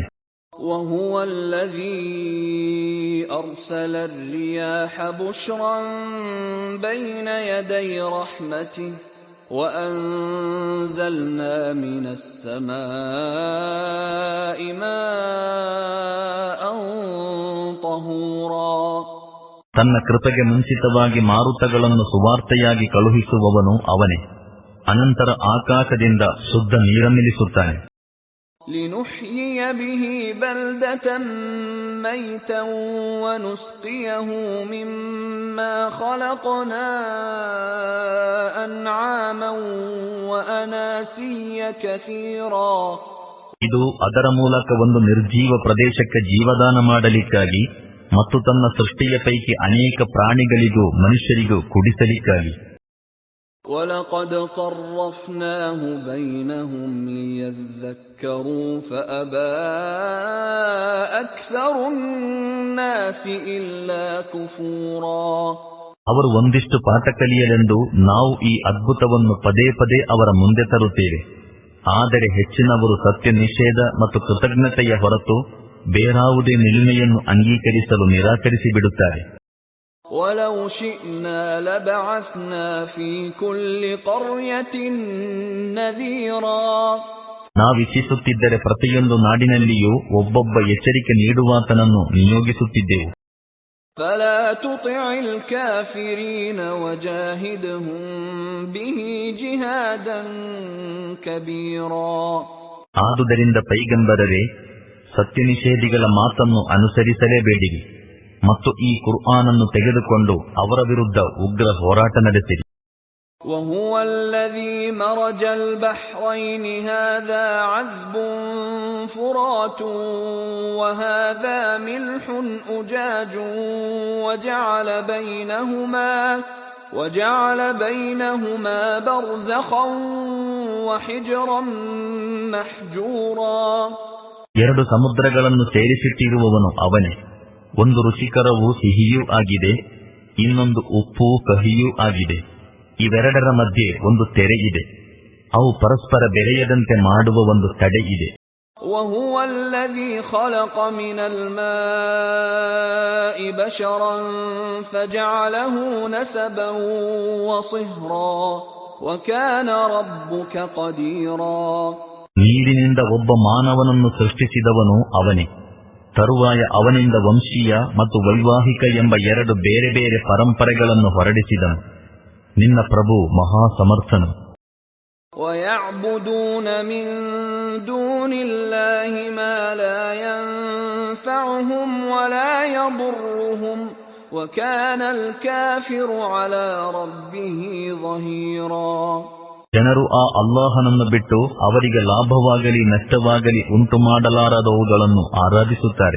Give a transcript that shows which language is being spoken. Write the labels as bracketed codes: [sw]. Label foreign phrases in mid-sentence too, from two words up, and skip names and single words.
[ar] وهو الذي أرسل الرياح بشرا بين يدي رحمته وأنزلنا من السماء ماء طهورا. [kn] ತನ್ನ ಕೃಪೆಗೆ ಮುಂಚಿತವಾಗಿ ಮಾರುತಗಳನ್ನು ಸುವಾರ್ತೆಯಾಗಿ ಕಳುಹಿಸುವವನು ಅವನೇ. ಅನಂತರ ಆಕಾಶದಿಂದ ಶುದ್ಧ ನೀರನ್ನಿಳಿಸುತ್ತಾನೆ. [ar] لنحيي به بلدة ميتا ونسقيه مما خلقنا أنعاما وأناسيا كثيرا. [kn] ಇದು ಅದರ ಮೂಲಕ ಒಂದು ನಿರ್ಜೀವ ಪ್ರದೇಶಕ್ಕೆ ಜೀವದಾನ ಮಾಡಲಿಕ್ಕಾಗಿ ಮತ್ತು ತನ್ನ ಸೃಷ್ಟಿಯ ಪೈಕಿ ಅನೇಕ ಪ್ರಾಣಿಗಳಿಗೂ ಮನುಷ್ಯರಿಗೂ ಕುಡಿಸಲಿಕ್ಕಾಗಿ. [ar] وَلَقَدْ صَرَّفْنَاهُ بَيْنَهُمْ لِيَذَّكَّرُوا فَأَبَى أَكْثَرُ النَّاسِ إِلَّا كُفُورًا. [kn] ಅವರು ಒಂದಿಷ್ಟು ಪಾಠ ಕಲಿಯಲೆಂದು ನಾವು ಈ ಅದ್ಭುತವನ್ನು ಪದೇ ಪದೇ ಅವರ ಮುಂದೆ ತರುತ್ತೇವೆ. ಆದರೆ ಹೆಚ್ಚಿನವರು ಸತ್ಯ ನಿಷೇಧ ಮತ್ತು ಕೃತಜ್ಞತೆಯ ಹೊರತು ಬೇರಾವುದೇ ನಿಲುಮೆಯನ್ನು ಅಂಗೀಕರಿಸಲು ನಿರಾಕರಿಸಿ ಬಿಡುತ್ತಾರೆ. [ar] وَلَوْ شِئْنَا لَبَعَثْنَا فِي كُلِّ قَرْيَةٍ نَذِيرًا. [kn] ನಾವಿಚ್ಛಿಸುತ್ತಿದ್ದರೆ ಪ್ರತಿಯೊಂದು ನಾಡಿನಲ್ಲಿಯೂ ಒಬ್ಬೊಬ್ಬ ಎಚ್ಚರಿಕೆ ನೀಡುವಾತನನ್ನು ನಿಯೋಗಿಸುತ್ತಿದ್ದೆವು. [ar] فَلَا تُطِعِ الْكَافِرِينَ وَجَاهِدْهُمْ بِهِ جِهَادًا كَبِيرًا. [kn] ಆದುದರಿಂದ ಪೈಗಂಬರರೇ, ಸತ್ಯನಿಷೇಧಿಗಳ ಮಾತನ್ನು ಅನುಸರಿಸಲೇಬೇಡಿರಿ ಮತ್ತು ಈ ಕುರ್ಆನನ್ನು ತೆಗೆದುಕೊಂಡು ಅವರ ವಿರುದ್ಧ ಉಗ್ರ ಹೋರಾಟ ನಡೆಸಿರಿ. [ar] وهو الذي مرج البحرين هذا عذب فرات وهذا ملح أجاج وجعل بينهما برزخا وحجرا محجورا. [kn] ಎರಡು ಸಮುದ್ರಗಳನ್ನು ಸೇರಿಸಿಟ್ಟಿರುವವನು ಅವನೇ. ಒಂದು ರುಚಿಕರವೂ ಸಿಹಿಯೂ ಆಗಿದೆ, ಇನ್ನೊಂದು ಉಪ್ಪು ಕಹಿಯೂ ಆಗಿದೆ. ಇವೆರಡರ ಮಧ್ಯೆ ಒಂದು ತೆರೆ ಇದೆ. ಅವು ಪರಸ್ಪರ ಬೆರೆಯದಂತೆ ಮಾಡುವ ಒಂದು ತಡೆ ಇದೆ. [ar] وهو الذي خلق من الماء بشرا فجعله نسبا وصهرا وكان ربك قديرا. [kn] ನೀರಿನಿಂದ ಒಬ್ಬ ಮಾನವನನ್ನು ಸೃಷ್ಟಿಸಿದವನು ಅವನೇ. ತರುವಾಯ ಅವನಿಂದ ವಂಶೀಯ ಮತ್ತು ವೈವಾಹಿಕ ಎಂಬ ಎರಡು ಬೇರೆ ಬೇರೆ ಪರಂಪರೆಗಳನ್ನು ಹೊರಡಿಸಿದನು. ನಿನ್ನ ಪ್ರಭು ಮಹಾಸಮರ್ಥನು. [ar] وَيَعْبُدُونَ مِن دُونِ اللَّهِ مَا لَا يَنفَعُهُمْ وَلَا يَضُرُّهُمْ وَكَانَ الْكَافِرُ عَلَى رَبِّهِ ظَهِيرًا. [kn] ಜನರು ಆ ಅಲ್ಲಾಹನನ್ನು ಬಿಟ್ಟು ಅವರಿಗೆ ಲಾಭವಾಗಲಿ ನಷ್ಟವಾಗಲಿ ಉಂಟು ಮಾಡಲಾರದವುಗಳನ್ನು ಆರಾಧಿಸುತ್ತಾರೆ.